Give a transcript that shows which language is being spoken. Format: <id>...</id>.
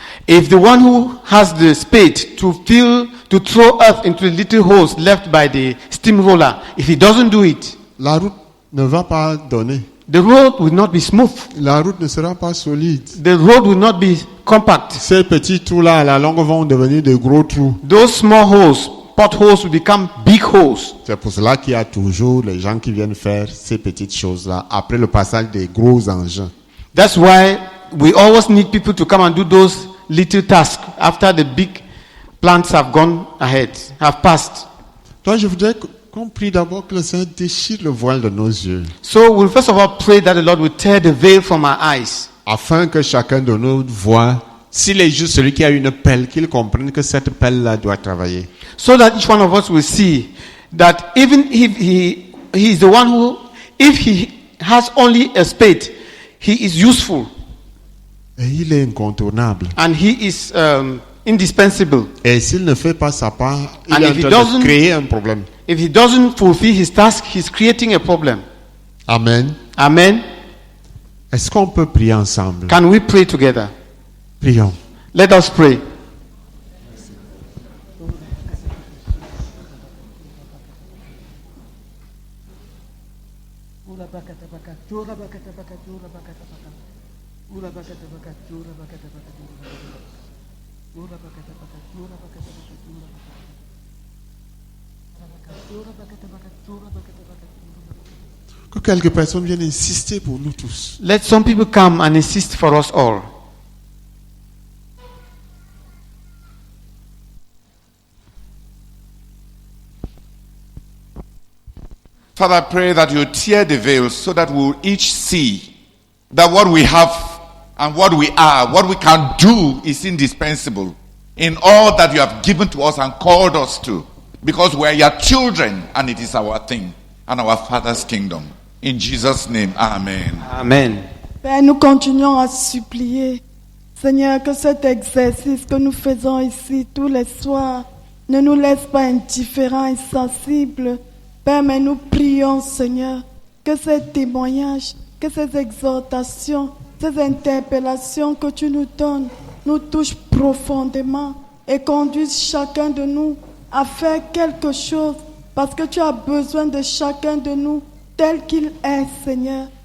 <en>If the one who has the spade to throw earth into the little holes left by the steamroller, if he doesn't do it,</en> <fr>la route ne va pas donner.</fr> <en>the road will not be smooth.</en> <fr>La route ne sera pas solide.</fr> <en>The road will not be compact.</en> <fr>Ces petits trous-là, à la longue, vont devenir de gros trous.</fr> <en>Those small holes, potholes, will become big holes.</en> <fr>C'est pour cela qu'il y a toujours les gens qui viennent faire ces petites choses-là après le passage des gros engins.</fr> <en>That's why we always need people to come and do those little tasks after the big plants have gone ahead, have passed.</en> <fr>Toi, je voudrais qu'on prie d'abord que le Seigneur déchire le voile de nos yeux,</fr> <en>So we'll first of all pray that the Lord will tear the veil from our eyes,</en> <fr>afin que chacun de nous voit, s'il est juste celui qui a une pelle, qu'il comprenne que cette pelle-là doit travailler.</fr> <en>so that each one of us will see that even if he is the one who, if he has only a spade, he is useful</en> <fr>Et il est incontournable.</fr> <en>and he is indispensable.</en> <fr>Et s'il ne fait pas sa part, il</fr> <en>And</en> <fr>est en</fr> <en>if he</en> <fr>train de</fr> <en>doesn't-</en> <fr>créer un problème.</fr> <en>If he doesn't fulfill his task, he's creating a problem. Amen. Amen.</en> <fr>Est-ce qu'on peut prier ensemble?</fr> <en>Can we pray together?</en> <fr>Prions.</fr> <en>Let us pray.</en> <fr>Que quelques personnes viennent insister pour nous tous.</fr> <en>Let some people come and insist for us all. Father, I pray that you tear the veil so that we will each see that what we have and what we are, what we can do is indispensable in all that you have given to us and called us to. Because we are your children and it is our thing and our Father's kingdom. In Jesus' name, amen. Amen.</en> <fr>Père, nous continuons à supplier, Seigneur, que cet exercice que nous faisons ici tous les soirs ne nous laisse pas indifférents et sensibles. Père, mais nous prions, Seigneur, que ces témoignages, que ces exhortations, ces interpellations que tu nous donnes nous touchent profondément et conduisent chacun de nous à faire quelque chose parce que tu as besoin de chacun de nous tel qu'il est, Seigneur.</fr>